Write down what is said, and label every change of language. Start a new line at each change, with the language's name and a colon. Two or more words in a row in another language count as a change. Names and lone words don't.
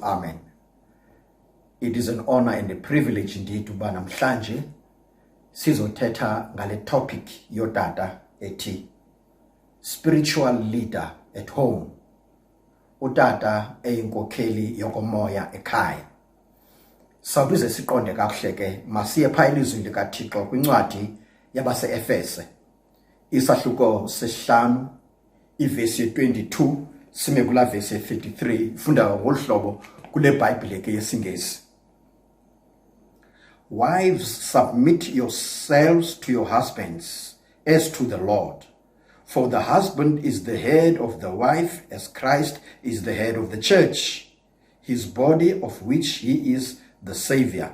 English: Amen. It is an honor and a privilege indeed
Xhosa: uba namhlanje sizothetha ngale topic yodata ethi
English: spiritual leader at home.
Xhosa: Utata eyinkokheli yokomoya ekhaya. Sawubize siqonde kakuhle ke masiye pha elizwini likaThixo kwincwadi yabase-Efese isahluko sesihlanu ivesi 22 sime kula vesi 33 funda ngolhlobo kule Bible ke yesingesi.
English: Wives, submit yourselves to your husbands as to the Lord. For the husband is the head of the wife, as Christ is the head of the church, his body, of which he is the Savior.